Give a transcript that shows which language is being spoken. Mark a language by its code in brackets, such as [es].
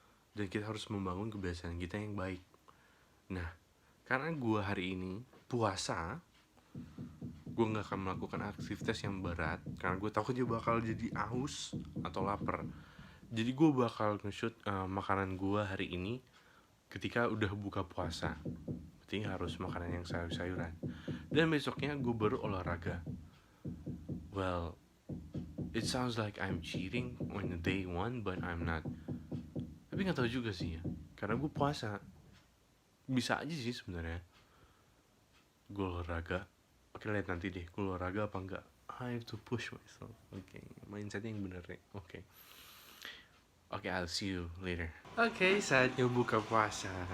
[id] Dan kita harus membangun kebiasaan kita yang baik. Nah, karena gue hari ini puasa, gue gak akan melakukan aktivitas yang berat karena gue takut dia bakal jadi haus atau lapar. Jadi gue bakal nge-shoot makanan gue hari ini ketika udah buka puasa. Berarti harus makanan yang sayur-sayuran. Dan besoknya gue baru olahraga. [en] Well, it sounds like I'm cheating on the day 1, but I'm not. [id] Tapi gak tahu juga sih ya, karena gue puasa. Bisa aja sih sebenarnya gue olahraga. Oke, lihat nanti deh gue olahraga apa enggak. [en] I have to push myself. [id] Oke, mindsetnya yang bener deh. [en] Oke, I'll see you later. [id] Oke, saatnya buka puasa.